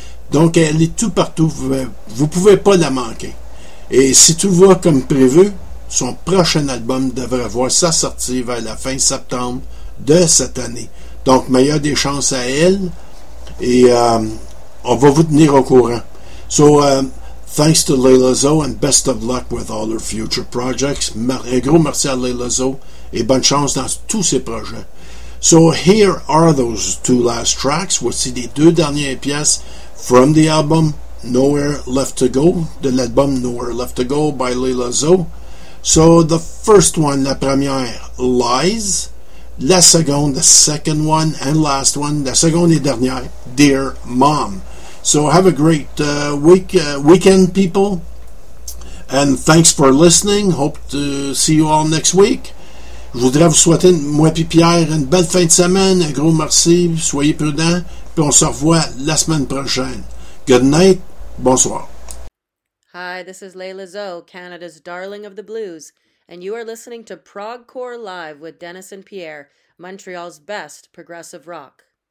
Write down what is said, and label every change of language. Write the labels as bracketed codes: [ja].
[fr] Donc, elle est tout partout. Vous ne pouvez pas la manquer. Et si tout va comme prévu, son prochain album devrait voir sa sortie vers la fin septembre de cette année. Donc, meilleure des chances à elle. Et on va vous tenir au courant. [en] So, thanks to Layla Zo and best of luck with all her future projects. [fr] Un gros merci à Layla Zo et bonne chance dans tous ses projets. [en] So, here are those two last tracks. [fr] Voici les deux dernières pièces [en] from the album Nowhere Left to Go, [fr] de l'album Nowhere Left to Go [en] by Layla Zo. So, the first one, [fr] la première, [en] Lies. [fr] La seconde, [en] the second one and last one, [fr] la seconde et dernière, Dear Mom. [en] So have a great weekend, people. And thanks for listening. Hope to see you all next week. [fr] Je voudrais vous souhaiter, moi et Pierre, une belle fin de semaine. Un gros merci. Soyez prudents. Puis on se revoit la semaine prochaine. [en] Good night. [fr] Bonsoir. [en] Hi, this is Leila Zoe, Canada's darling of the blues. And you are listening to Progcore Live with Dennis and Pierre, Montreal's best progressive rock.